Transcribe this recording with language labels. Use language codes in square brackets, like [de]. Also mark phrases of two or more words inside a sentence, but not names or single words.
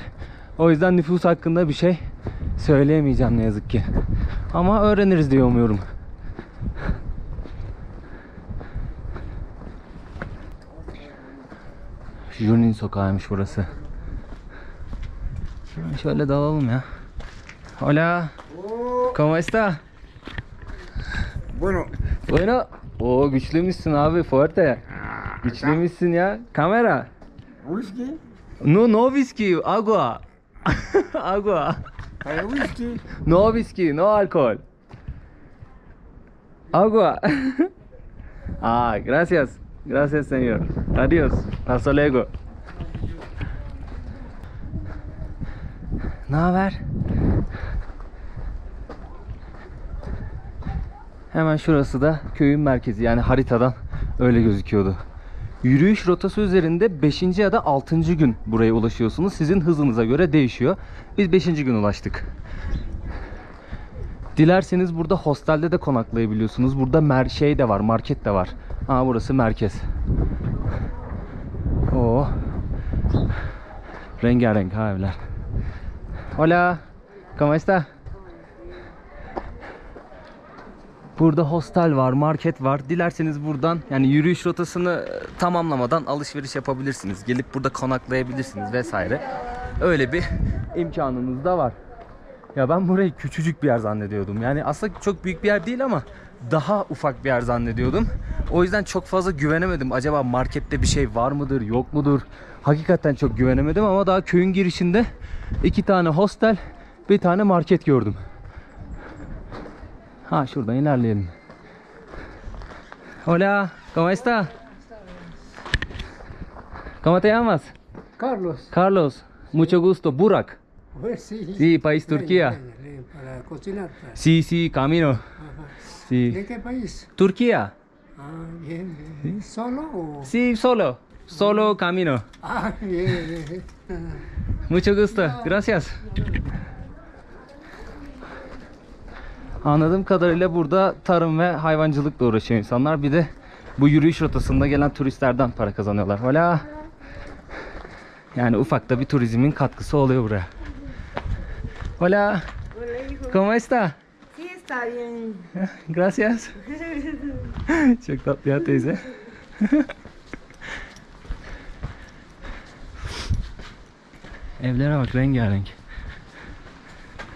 [tr] O yüzden nüfus hakkında bir şey söyleyemeyeceğim ne yazık ki. Ama öğreniriz diye umuyorum. Junin sokağıymış burası. Şöyle dalalım ya. [es] Hola. ¿Cómo está? Bueno. Bueno. [tr] Oo, güçlüymüşsün abi, fuerte. Güçlüymüşsün ya. Kamera. [es] Whisky? No whiskey, agua. Agua. Whisky? No whiskey, no alcohol. Agua. Ah, gracias. Gracias, señor. Adiós. Hasta luego. [tr] Ne haber? Hemen şurası da köyün merkezi. Yani haritadan öyle gözüküyordu. Yürüyüş rotası üzerinde 5. ya da 6. gün buraya ulaşıyorsunuz. Sizin hızınıza göre değişiyor. Biz 5. gün ulaştık. Dilerseniz burada hostelde de konaklayabiliyorsunuz. Burada şey de var, market de var. Aa, burası merkez. Oo. Rengarenk ha evler. [es] Hola. ¿Cómo está? [tr] Burada hostel var, market var. Dilerseniz buradan, yani yürüyüş rotasını tamamlamadan alışveriş yapabilirsiniz. Gelip burada konaklayabilirsiniz vesaire. Öyle bir imkanınız da var. Ya ben burayı küçücük bir yer zannediyordum. Yani aslında çok büyük bir yer değil ama daha ufak bir yer zannediyordum. O yüzden çok fazla güvenemedim. Acaba markette bir şey var mıdır, yok mudur? Hakikaten çok güvenemedim ama daha köyün girişinde 2 tane hostel, bir tane market gördüm. Ha, şuradan ilerleyelim. [es] Hola, ¿cómo está? ¿Cómo te llamas? Carlos. Carlos, mucho gusto. Burak. Pues sí. Sí, país Turquía. Para cocinar. Sí, sí, camino. Ajá. Sí. ¿De qué país? Turquía. Ah, bien, bien. ¿Solo o...? Sí, solo camino. Ah, bien, bien. Mucho gusto. Gracias. [tr] Anladığım kadarıyla burada tarım ve hayvancılıkla uğraşıyor insanlar. Bir de bu yürüyüş rotasında gelen turistlerden para kazanıyorlar. [es] Hola. [tr] Yani ufak da bir turizmin katkısı oluyor buraya. [es] Hola. ¿Cómo está? Sí, está bien. Gracias. [tr] Çok tatlı ya teyze. Evlere bak, rengarenk.